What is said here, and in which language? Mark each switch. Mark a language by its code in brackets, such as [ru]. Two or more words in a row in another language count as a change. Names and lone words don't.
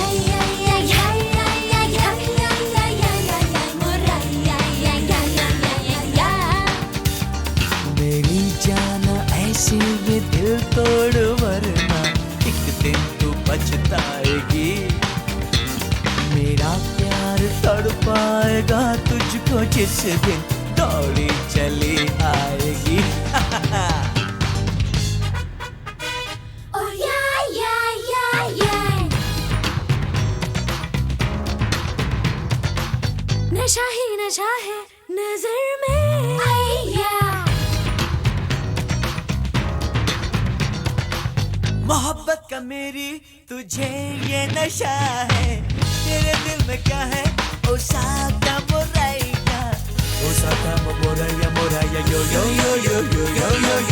[hi] मेरी जाना ऐसी ये दिल तोड़, वरना एक दिन तू पछताएगी। मेरा प्यार तड़पाएगा तुझको जिस दिन दौड़ी चली आएगी। [en] Oh yeah, yeah, yeah, yeah. [hi] नशा ही नशा है नजर में आया। मोहब्बत का मेरी तुझे ये नशा है, तेरे दिल में क्या है ओ साका मोराइया, ओ साका मोराइया मोराइया यो यो यो यो यो यो यो यो।